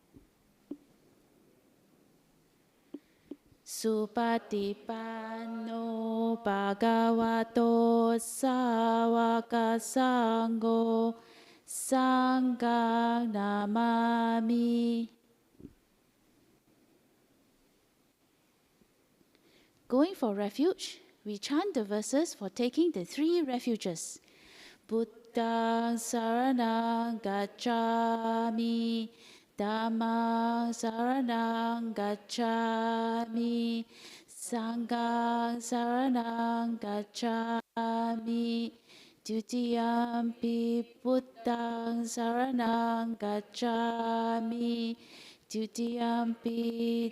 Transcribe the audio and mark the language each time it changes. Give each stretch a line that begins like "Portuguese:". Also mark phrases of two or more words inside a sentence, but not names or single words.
Pali: Supatipanno Bhagavato Sāvaka Sangho Sanghang Namami.
English: Going for refuge, we chant the verses for taking the 3 refuges.
Pali: Buddhang Saranang Gacchami, Dhammang Saranang Gacchami, Sanghang Saranang Gacchami, Dutiyampi Buddhang Saranang Gacchami, Dutiyampi